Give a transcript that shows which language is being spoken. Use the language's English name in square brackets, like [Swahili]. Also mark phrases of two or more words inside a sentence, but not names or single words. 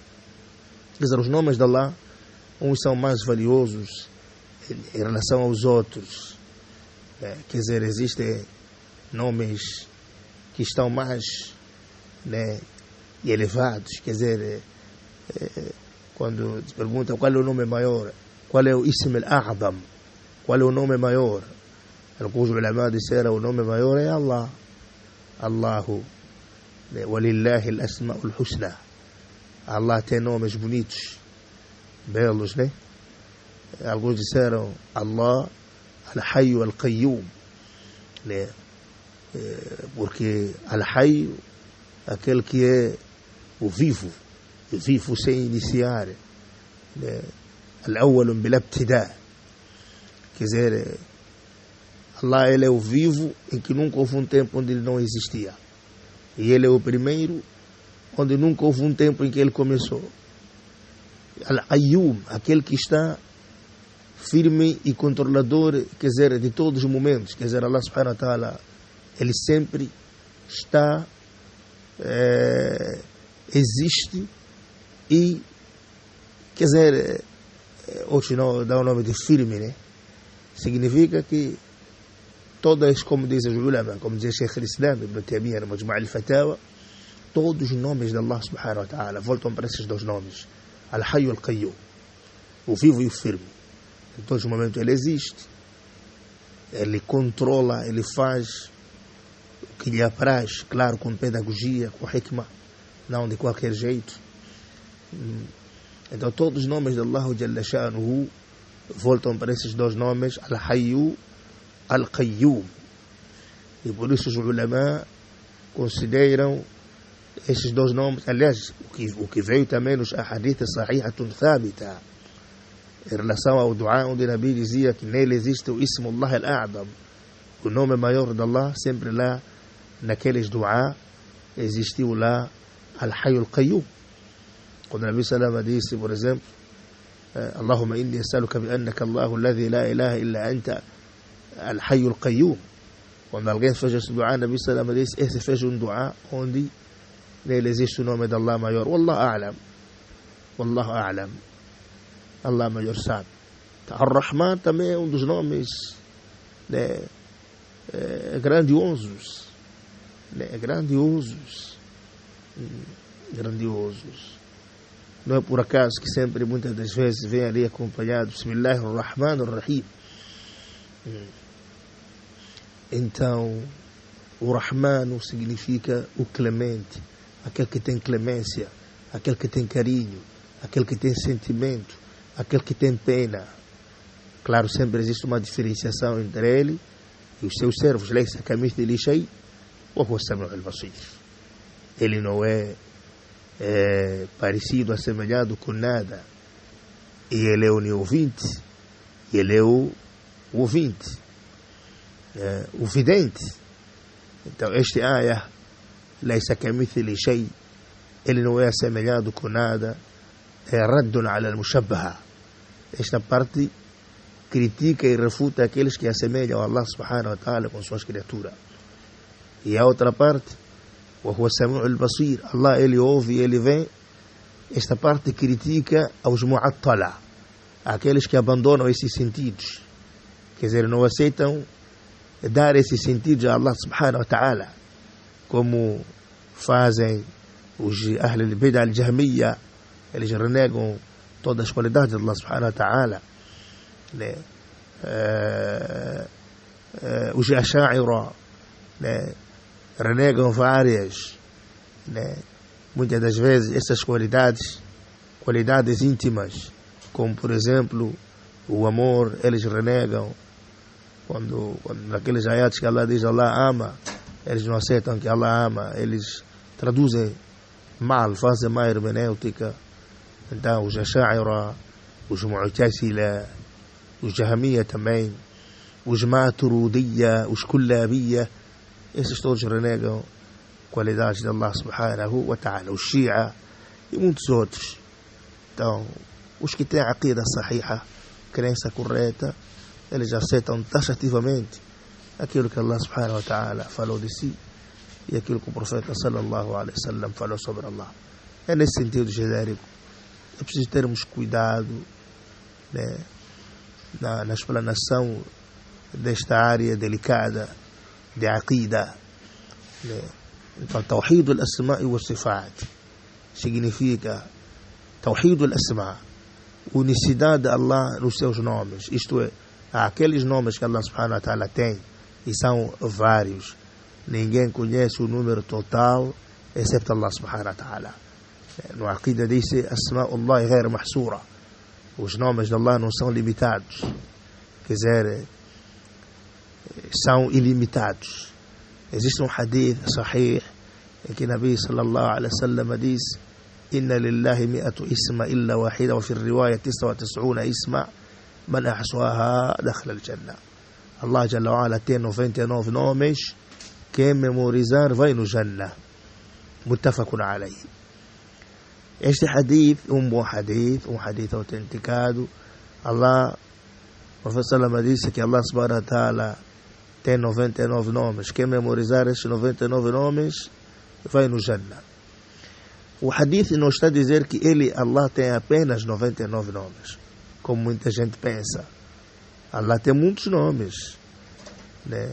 [Portuguese] Quer dizer, os nomes de Allah, uns são mais valiosos em relação aos outros. Quer dizer, existem nomes que estão mais, né, elevados. Quer dizer, quando te perguntam qual é o nome maior, qual é o [Arabic] الاسم الأعظم, [Portuguese] qual é o nome maior, alguns ulama disseram o nome maior é Allah. [Arabic] الله، ولله الأسماء الحسنى. [Portuguese] Allah tem nomes bonitos, belos, né? Alguns disseram [Arabic] الله الحي القيوم, [Portuguese] né? Porque al-Hayyu, aquele que é o vivo sem iniciar, né? [Arabic] الأول بالابتداء', [Portuguese] quer dizer, Allah, ele é o vivo em que nunca houve um tempo onde ele não existia. E ele é o primeiro, onde nunca houve um tempo em que ele começou. Al-Qayyum, aquele que está firme e controlador, quer dizer, de todos os momentos. Quer dizer, [Arabic] الله سبحانه وتعالى, [Portuguese] ele sempre está, existe e, quer dizer, hoje não dá o nome de firme, né? Significa que todas, como dizem os ulama, como dizia Sheikh al-Islam Ibn Taymiyyah no Majmu' al-Fatawa, todos os nomes de Allah [Arabic] سبحانه وتعالى [Portuguese] voltam para esses dois nomes, Al-Hayy e Al-Qayyum, o vivo e o firme. Em todos os momentos ele existe, ele controla, ele faz o que lhe apraz, claro, com pedagogia, com hikmah, não de qualquer jeito. Então todos os nomes de Allah [Arabic] جل شأنه [Portuguese] voltam para esses dois nomes, Al-Hayy, Al-Qayyum. E por isso os ulama consideram esses dois nomes, aliás, o que veio também nos [Arabic] أحاديث صحيحة ثابتة, [Portuguese] em relação ao dua, onde o Nabi dizia que nele existe o [Arabic] اسم الله الأعظم, [Portuguese] o nome maior de Allah, sempre lá, naqueles dua, existiu lá Al-Hayy Al-Qayyum. Quando o [Arabic] النبي صلى الله [Portuguese] disse, por exemplo, [Arabic] اللهم إني أسألك بأنك الله الذي لا إله إلا أنت الحي القيوم. [Portuguese] Quando alguém fez esse dua, o [Arabic] النبي صلى الله [Portuguese] disse, esse fez um dua onde nele existe o nome de Allah maior. [Arabic] والله أعلم. والله أعلم. [Portuguese] Allah maior sabe. Ar-Rahman também é um dos nomes, né, grandiosos. Né, grandiosos. Não é por acaso que sempre, muitas das vezes, vem ali acompanhado Bismillahir-Rahmanir-Rahim. Então, o Rahman significa o clemente, aquele que tem clemência, aquele que tem carinho, aquele que tem sentimento, aquele que tem pena. Claro, sempre existe uma diferenciação entre ele e os seus servos. [Arabic] ليس كمثله شيء وهو السميع البصير. [Portuguese] Ele não é parecido, assemelhado com nada. E ele é o ouvinte, e ele é o ouvinte, o vidente. Então, este ayah, [Arabic] ليس كمثله شيء, [Portuguese] ele não é assemelhado com nada, é [Arabic] رد على المشبهة. [Portuguese] Esta parte critica e refuta aqueles que assemelham a Allah [Arabic] سبحانه وتعالى [Portuguese] com suas criaturas. E a outra parte, [Arabic] وهو السميع البصير, Allah, [Portuguese] ele ouve e ele vê. Esta parte critica aos mu'attala, aqueles que abandonam esses sentidos, quer dizer, não aceitam dar esses sentidos a Allah [Arabic] سبحانه وتعالى, [Portuguese] como fazem os [Arabic] أهل البدعة الجهمية. [Portuguese] Eles renegam todas as qualidades de Allah [Arabic] سبحانه وتعالى, [Portuguese] né? Os Asha'ira, né, renegam várias, né, muitas das vezes essas qualidades íntimas, como por exemplo o amor. Eles renegam quando naqueles ayats que Allah diz Allah ama, eles não aceitam que Allah ama, eles traduzem mal, fazem má hermenêutica. Então os Asha'ira, os Mu'tazila, os Jahmiyya também, os Maturidiyya, os Kullabiyya, esses todos renegam qualidades de Allah [Arabic] سبحانه وتعالى. [Portuguese] Os Shia e muitos outros. Então, os que têm a [Arabic] عقيدة صحيحة, [Portuguese] crença correta, eles aceitam taxativamente aquilo que Allah [Arabic] سبحانه وتعالى [Portuguese] falou de si e aquilo que o profeta [Arabic] صلى الله عليه وسلم [Portuguese] falou sobre Allah. É nesse sentido genérico. É preciso termos cuidado, né, na explanação desta área delicada de aqida, né. Então, [Arabic] توحيد الأسماء والصفات significa توحيد الأسماء', [Portuguese] unicidade de Allah nos seus nomes. Isto é, há aqueles nomes que Allah [Arabic] سبحانه وتعالى [Portuguese] tem, e são vários. Ninguém conhece o número total, exceto Allah [Arabic] سبحانه وتعالى. [Portuguese] No aqida diz-se [Arabic] أسماء الله غير محصورة. [Portuguese] Os nomes de Allah não são limitados, quer dizer, são ilimitados. Existe um hadith sahih em que [Arabic] النبي صلى الله عليه وسلم [Portuguese] diz: [Arabic] إن لله مائة اسم إلا واحدة، وفي رواية 99 اسما، من أحصاها دخل الجنة. [Portuguese] Allah [Arabic] جل وعلا [Portuguese] tem 99 nomes, quem memorizar vai no Jannah. [Arabic] متفق عليه. [Portuguese] Este hadith é um bom hadith, um hadith autenticado. O profeta Salama disse que Allah [Arabic] سبحانه وتعالى [Portuguese] tem 99 nomes. Quem memorizar esses 99 nomes vai no Jannah. O hadith não está a dizer que Allah tem apenas 99 nomes, como muita gente pensa. Allah tem muitos nomes, né?